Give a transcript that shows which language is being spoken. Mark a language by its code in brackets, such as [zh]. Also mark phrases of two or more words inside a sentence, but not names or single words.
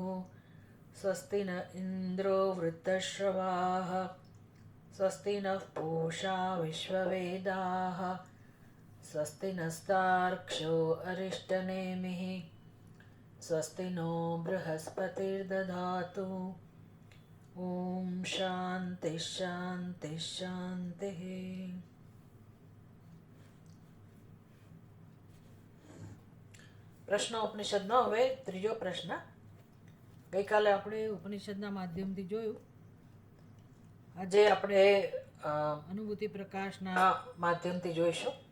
[sa] स्वस्ति न इन्द्रो वृद्धश्रवाः स्वस्ति नः पूषा विश्ववेदाः स्वस्ति नस्तार्क्ष्यो अरिष्टनेमिः स्वस्ति नो बृहस्पतिर्दधातु। ॐ शान्ति शान्ति शान्तिः। [gu] પ્રશ્નોપનિષદનો હવે ત્રીજો પ્રશ્ન. ગઈકાલે આપણે ઉપનિષદના માધ્યમથી જોયું. આજે આપણે અનુભૂતિ પ્રકાશના માધ્યમથી જોઈશું.